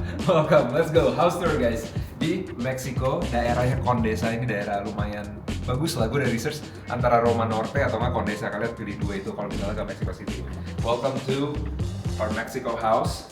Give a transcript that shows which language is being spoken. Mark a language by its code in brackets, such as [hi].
[en] Welcome, let's go house tour guys. [id] Di Meksiko, daerahnya Condesa, ini daerah lumayan bagus lah. Gue udah research antara Roma Norte atau nggak Condesa, kalian pilih dua itu kalau misalnya ke Mexico City. [en] Welcome to our Mexico house.